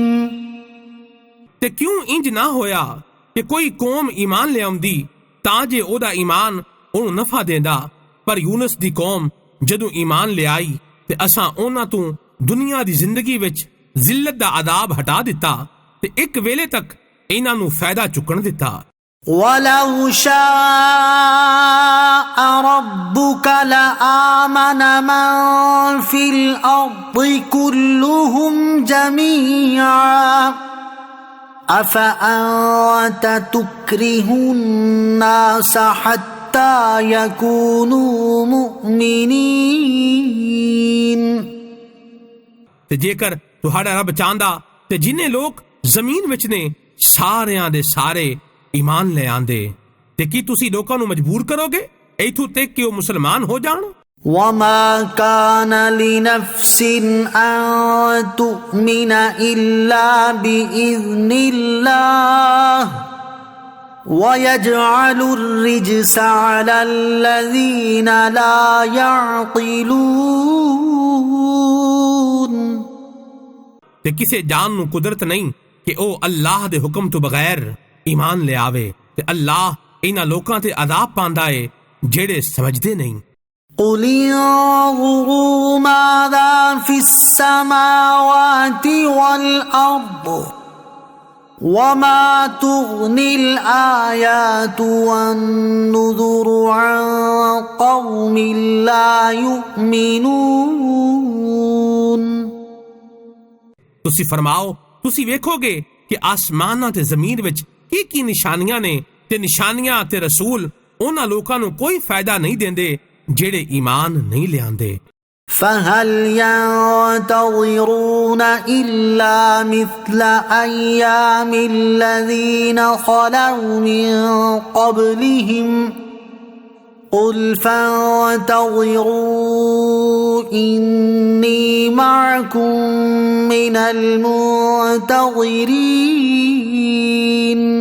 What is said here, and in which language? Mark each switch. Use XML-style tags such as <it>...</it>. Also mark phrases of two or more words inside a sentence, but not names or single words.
<pa>ਤੇ ਕਿਉਂ ਇੰਜ ਨਾ ਹੋਇਆ ਕਿ ਕੋਈ ਕੌਮ ਈਮਾਨ ਲਿਆਉਂਦੀ ਤਾਂ ਜੇ ਉਹਦਾ ਈਮਾਨ ਉਹਨੂੰ ਨਫਾ ਦੇਂਦਾ। ਪਰ ਯੂਨਸ ਦੀ ਕੌਮ ਜਦੋਂ ਈਮਾਨ ਲਿਆਈ ਤੇ ਅਸਾਂ ਉਹਨਾਂ ਤੋਂ ਦੁਨੀਆ ਦੀ ਜ਼ਿੰਦਗੀ ਵਿੱਚ ਜ਼ਿਲਤ ਦਾ ਅਜ਼ਾਬ ਹਟਾ ਦਿੱਤਾ ਤੇ ਇੱਕ ਵੇਲੇ ਤੱਕ ਇਹਨਾਂ ਨੂੰ ਫਾਇਦਾ ਚੁੱਕਣ ਦਿੱਤਾ।</pa> <ar>ولو شاء ربك لآمن من في الأرض كلهم جميعا أفأنت تكره الناس حتى يكونوا مؤمنين۔</ar> <pa>ਤੇ ਜੇਕਰ ਤੁਹਾਡਾ ਰੱਬ ਚਾਹੁੰਦਾ ਤੇ ਜਿੰਨੇ ਲੋਕ ਜ਼ਮੀਨ ਵਿੱਚ ਨੇ ਸਾਰਿਆਂ ਦੇ ਸਾਰੇ ਈਮਾਨ ਲੈ ਆਂਦੇ, ਤੇ ਕੀ ਤੁਸੀਂ ਲੋਕਾਂ ਨੂੰ ਮਜਬੂਰ ਕਰੋਗੇ ਇੱਥੋਂ ਤੱਕ ਕਿ ਉਹ ਮੁਸਲਮਾਨ ਹੋ ਜਾਣ।</pa> <ar>وما كان لنفس أن تؤمن إلا بإذن الله ويجعل الرجس على الذين لا يعقلون۔</ar> <pa>ਤੇ ਕਿਸੇ ਜਾਨ ਨੂੰ ਕੁਦਰਤ ਨਹੀਂ ਕਿ ਉਹ ਅੱਲਾਹ ਦੇ ਹੁਕਮ ਤੋਂ ਬਗੈਰ ਈਮਾਨ ਲਿਆਵੇ, ਤੇ ਅੱਲਾਹ ਇਹਨਾਂ ਲੋਕਾਂ ਤੇ ਅਜ਼ਾਬ ਪਾਉਂਦਾ ਏ ਜਿਹੜੇ ਸਮਝਦੇ ਨਹੀਂ।</pa> <ar>قل انظروا ماذا في السماوات والأرض وما تغني الآيات والنذر عن قوم لا يؤمنون۔</ar> <pa>ਤੁਸੀਂ ਫਰਮਾਓ, ਤੁਸੀਂ ਵੇਖੋਗੇ ਕਿ ਆਸਮਾਨਾਂ ਤੇ ਜ਼ਮੀਨ ਵਿੱਚ ਕੀ ਨਿਸ਼ਾਨੀਆਂ ਨੇ, ਤੇ ਨਿਸ਼ਾਨੀਆਂ ਤੇ ਰਸੂਲ ਉਹਨਾਂ ਲੋਕਾਂ ਨੂੰ ਕੋਈ ਫਾਇਦਾ ਨਹੀਂ ਦਿੰਦੇ ਜਿਹੜੇ ਈਮਾਨ ਨਹੀਂ ਲਿਆਂਦੇ।</pa> <ar>فهل ينتظرون إلا مثل أيام الذين خلوا من قبلهم قل فانتظروا إني معكم من المنتظرين۔</ar>